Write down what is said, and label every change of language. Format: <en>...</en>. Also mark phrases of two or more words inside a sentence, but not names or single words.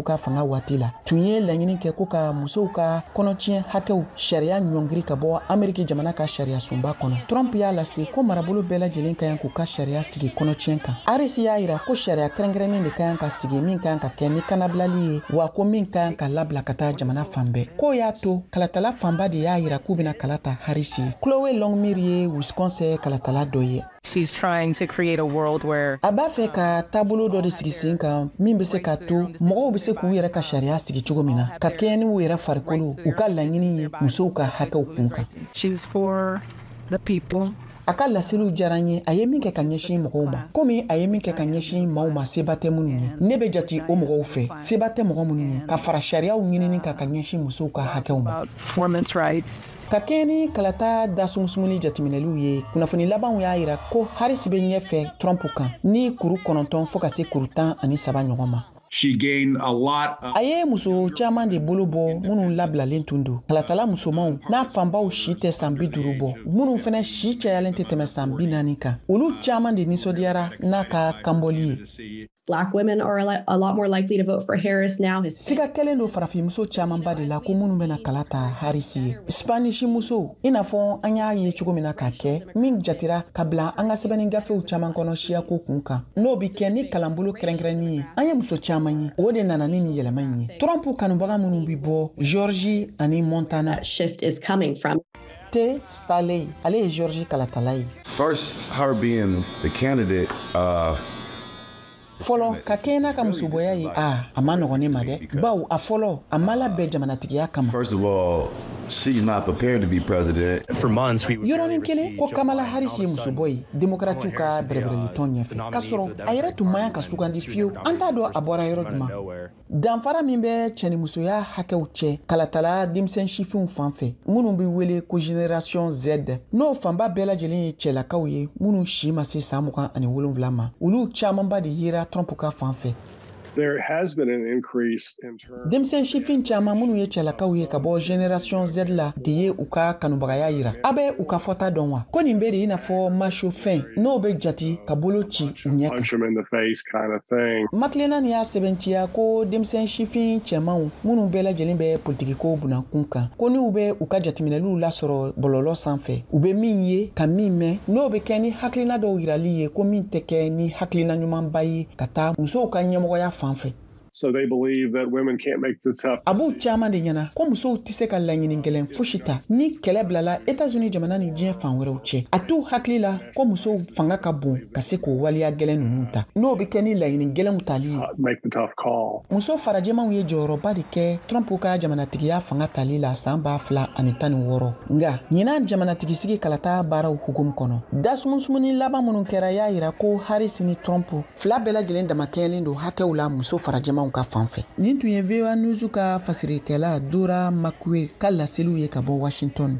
<bm>ka fanga waati la tun ye laɲini kɛ ko ka musow ka kɔnɔtiɲɛ hakɛw sariya ɲɔngiri ka bɔ Ameriki jamana ka sariya sunba kɔnɔ Trump y'a lase ko marabolo bɛɛ lajɛlen ka yan k'u ka sariya sigi kɔnɔtiɲɛ kan Harris y'a yira ko sariya kɛrɛnkɛrɛnnen de ka yan ka sigi min ka yan ka kɛ ni kanabilali ye wa ko min ka yan ka labila ka taa jamana fan bɛɛ ko y'a to kalatala fanba de y'a yira k'u bɛna kalata Harris ye Chloe Longmire ye Wisconsin kalatala dɔ ye.</bm> <en>She's trying to create a world where</en> <bm>a b'a fɛ ka taabolo dɔ de sigi sen kan min bɛ se ka to mɔgɔw bɛ se k'u yɛrɛ ka sariya sigi cogo min na ka kɛɲɛ ni u yɛrɛ farikolo u ka laɲini ye musow ka hakɛw kun kan.</bm> <en>She's for the people.</en> <bm>A ka laseliw diyara n ye a ye min kɛ ka ɲɛsin mɔgɔw ma komi a ye min kɛ ka ɲɛsin maaw ma seba tɛ minnu ye ne bɛ jate o mɔgɔw fɛ seba tɛ mɔgɔ minnu ye ka fara sariyaw ɲinini kan ka ɲɛsin musow ka hakɛw ma ka kɛɲɛ ni kalata dasumusumuni jateminɛliw ye kunnafoni labanw y'a yira ko Harris bɛ ɲɛfɛ Trump kan ni kuru 9 fɔ ka se kuru 13 ɲɔgɔn ma.</bm> <en>She gained a lot of...</en> <bm>A ye muso caman de bolo bɔ minnu labilalen tun don kalatala musomanw n'a fanbaw si tɛ san 50 bɔ minnu fɛnɛ si cayalen tɛ tɛmɛ san 40 kan olu caman de nisɔndiyara n'a ka kanbɔli ye.</bm> <en>Black women are a lot more likely to vote for Harris now.</en> <bm>Siga kelen do farafin muso caman ba de la ko minnu bɛna kalata Harris ye. Spanish muso i n'a fɔ an y'a ye cogo min na ka kɛ min jatira ka bila an ka sɛbɛnni gafew caman kɔnɔ siya ko kun kan n'o bi kɛ ni kalanbolo kɛrɛnkɛrɛnni ye an ye muso caman ye o de nana ni yɛlɛma in ye. Trump kanubaga minnu bi bɔ Georgie ani Montana.</bm> <en>That shift is coming from</en> <bm>T. Staley ale ye Georgie kalatala ye.</bm> <en>First, her being the candidate</en> <bm>fɔlɔ ka kɛɲɛ n'a ka musoboya ye a ma nɔgɔn ne ma dɛ bawo a fɔlɔ a ma labɛn jamanatigiya kama.</bm> <en>First of all, she's not prepared to be president. For months,</en> <bm>yɔrɔnin kelen ko Kamala Harris ye musobɔ ye démocrates ka bɛrɛbɛrɛlitɔn ɲɛfɛ k'a sɔrɔ a yɛrɛ tun man ka sugandi fiyewu an t'a dɔn a bɔra yɔrɔ jumɛn danfara min bɛ cɛnimusoya hakɛw cɛ kalatala denmisɛn sifinw fan fɛ minnu bɛ wele ko génération Z n'o fanba bɛɛ lajɛlen ye cɛlakaw ye minnu si ma se san 27 ma olu camanba de yera Trump ka fan fɛ.</bm> <en>There has been an increase in terms.</en> <bm>Denmisɛn sifin caman minnu ye cɛlakaw ye ka bɔ génération Z la de ye u ka kanubagaya yira a bɛ u ka fɔta dɔn wa ko nin bɛ de i n'a fɔ macho fɛn n'o bɛ jate ka bolo ci u ɲɛ kan makilenna ni y'a sɛbɛntiya ko denmisɛn sifin cɛmanw minnu bɛɛ lajɛlen bɛ politikiko bunankun kan ko n'u bɛ u ka jateminɛliw lasɔrɔ bɔlɔlɔ sanfɛ u bɛ min ye ka min mɛn n'o bɛ kɛ ni hakilina dɔw yirali ye ko min tɛ kɛ ni hakilina ɲumanba ye ka taa musow ka ɲɛmɔgɔya fan fɛ.</bm> <en>So they believe that women can't make the tough.</en> <bm>Abu caman de ɲɛna ko musow tɛ se ka laɲini gɛlɛn fosi ta ni kɛlɛ bilala États-Unis jamana ni diɲɛ fan wɛrɛw cɛ a t'u hakili la ko musow fanga ka bon ka se k'o waliya gɛlɛn ninnu ta n'o bɛ kɛ ni laɲini gɛlɛnw tali ye.</bm> <en>Make the tough call.</en> <bm>Muso farajɛmanw ye jɔyɔrɔba de kɛ Trump ka jamanatigiya fanga tali la san 2016 nka ɲinan jamanatigi sigi kalata baaraw hukumu kɔnɔ dasumusumuni laban minnu kɛra y'a yira ko Harris ni Trump fila bɛɛ lajɛlen damakɛɲɛlen don hakɛw la muso farajɛmanw jamanakuntigibaw ka fanfɛ nin tun ye</bm> <en>VOA News</en> <bm>ka fasirikɛla Dora Makwe ka laseliw ye ka bɔ Washington.</bm>